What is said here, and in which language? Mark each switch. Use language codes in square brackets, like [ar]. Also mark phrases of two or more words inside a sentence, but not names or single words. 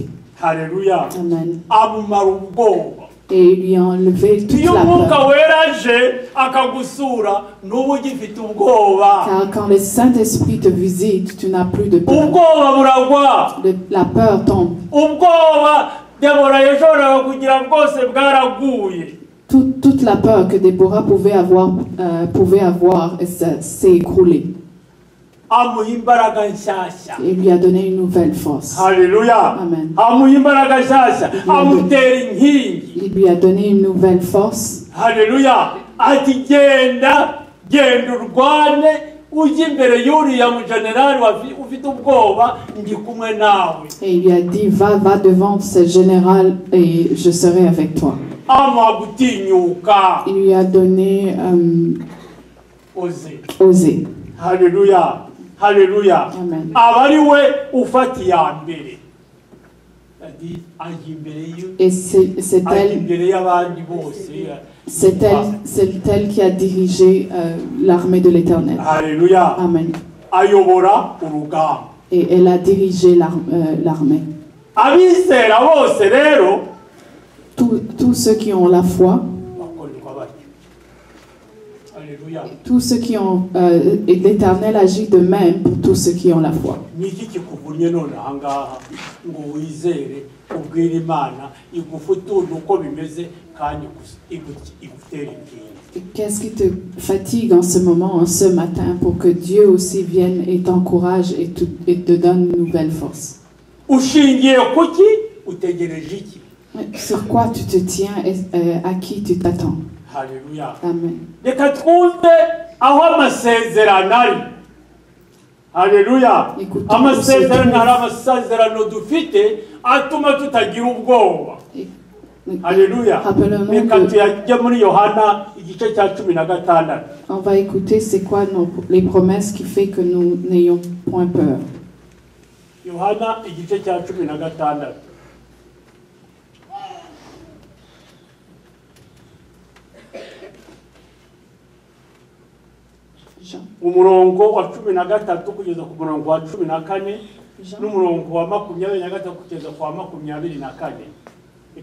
[rw] Haleluya. Amen. amumara ubwoba. [fr] Et il lui a enlevé toute [rw] iyo [fr] la [rw] umwuka [fr] peur. [rw] wera aje akagusura n'ubu ugifite ubwoba. [fr] Car quand le Saint-Esprit te visite, tu n'as plus de peur. [rw] ubwoba buragwa. [fr] La peur tombe. [rw] ubwoba Debora yashoboraga kugira bwose bwaraguye. [fr] Toute la peur que Déborah pouvait avoir s'est écroulée. [rw] amuha imbaraga nshyashya. [fr] Et il lui a donné une nouvelle force. [rw] Haleluya. Amen. amuha imbaraga nshyashya, amutera inkingi. [fr] Il lui a donné une nouvelle force. [rw] Haleluya. ati genda urwane ujye imbere y'uriya mujenerali ufite ubwoba, ndi kumwe nawe. [fr] Et il lui a dit, va devant ce général et je serai avec toi. [rw] amuha gutinyuka. [fr] Il lui a donné oser. [rw] Haleluya. Haleluya. Amen. aba ari we ufata iya mbere. ajya imbere [fr] Et c'est [rw] y'abandi bose. [fr] elle qui a dirigé l'armée de l'Éternel. [rw] Haleluya. Amen. ayobora urugamba. [fr] Et elle a dirigé l'armée. [rw] abizera bose rero [fr] Tous ceux qui ont la foi, [rw] bakorerwa batyo. Haleluya. [fr] tous ceux qui ont... et l'Éternel agit de même pour tous ceux qui ont la foi. [rw] niki kikuvunnye none ahangaha ngo wizere ubwira Imana igufutunde uko bimeze kandi igutera inkingi. [fr] Qu'est-ce qui te fatigue en ce moment, en ce matin, pour que Dieu aussi vienne et t'encourage et te donne une nouvelle force? [rw] ushingiye kuki? utegereje iki? [fr] Sur quoi tu te tiens et à qui tu t'attends? [rw] Haleluya. Amen. reka twumve aho amasezerano ari. Haleluya. amasezerano hari amasezerano dufite atuma tutagira ubwoba. Haleluya. reka tuyajye muri Yohana igice cya 16. [fr] On va écouter c'est quoi les promesses qui fait que nous n'ayons point peur. [rw] Yohana igice cya 16. umurongo wa 13 kugeza ku murongo wa 14 n'umurongo wa 23 kugeza ku wa 24.